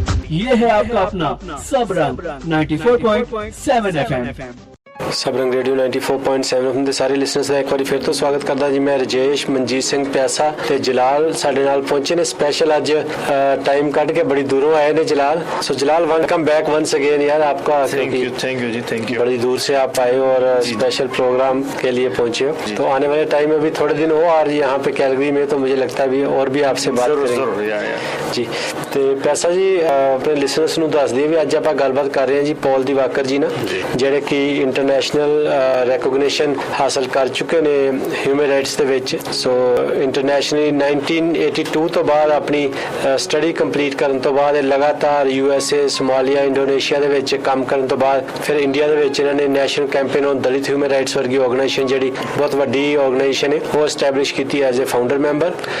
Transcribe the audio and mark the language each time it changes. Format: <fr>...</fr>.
<hi>ये है आपका अपना सब रंग 94.7 FM।</hi> <pa>सब रंग रेडियो 94.7 ਦੇ ਸਾਰੇ ਲਿਸਨਰਸ ਦਾ ਇੱਕ ਵਾਰੀ ਫਿਰ ਤੋਂ ਸਵਾਗਤ ਕਰਦਾ ਜੀ। ਮੈਂ ਰਜੇਸ਼ ਮਨਜੀਤ ਸਿੰਘ ਪਿਆਸਾ ਤੇ ਜਲਾਲ ਸਾਡੇ ਨਾਲ ਪਹੁੰਚੇ ਨੇ स्पेशल ਅੱਜ टाइम ਕੱਢ ਕੇ बड़ी दूरों आए ने जलाल।</pa> <en>so Jalal welcome back once again</en> <hi>यार आपका।</hi> <en>Thank you ji, thank you.</en> <hi>बड़ी दूर से आप आए हो और स्पेशल प्रोग्राम के लिए पहुंचे हो, तो आने वाले टाइम में भी थोड़े दिन हो और यहाँ पे कैलगरी में, तो मुझे लगता है भी और भी आपसे बात करेंगे जी। तो पैसा जी अपने लिसनर्स</hi> <pa>ਨੂੰ ਦੱਸ ਦਈਏ ਵੀ ਅੱਜ ਆਪਾਂ ਗੱਲਬਾਤ ਕਰ ਰਹੇ ਹਾਂ ਜੀ ਪੌਲ ਦਿਵਾਕਰ ਜੀ ਨਾਲ, ਜਿਹੜੇ ਕਿ ਇੰਟਰਨੈਸ਼ਨਲ ਰੈਕੋਗਨੀਸ਼ਨ ਹਾਸਲ ਕਰ ਚੁੱਕੇ ਨੇ ਹਿਊਮਨ ਰਾਈਟਸ ਦੇ ਵਿੱਚ। ਸੋ ਇੰਟਰਨੈਸ਼ਨਲੀ 1982 ਤੋਂ ਬਾਅਦ ਆਪਣੀ ਸਟੱਡੀ ਕੰਪਲੀਟ ਕਰਨ ਤੋਂ ਬਾਅਦ ਲਗਾਤਾਰ USA, ਸੋਮਾਲੀਆ, ਇੰਡੋਨੇਸ਼ੀਆ ਦੇ ਵਿੱਚ ਕੰਮ ਕਰਨ ਤੋਂ ਬਾਅਦ ਫਿਰ ਇੰਡੀਆ ਦੇ ਵਿੱਚ ਇਹਨਾਂ ਨੇ national campaign on Dalit human rights ਵਰਗੀ ਆਰਗੇਨਾਈਜੇਸ਼ਨ, ਜਿਹੜੀ ਬਹੁਤ ਵੱਡੀ ਆਰਗੇਨਾਈਜੇਸ਼ਨ ਹੈ, ਉਹ ਐਸਟੈਬਲਿਸ਼ ਕੀਤੀ ਐਜ਼ ਅ ਫਾਊਂਡਰ ਮੈਂਬਰ।</pa>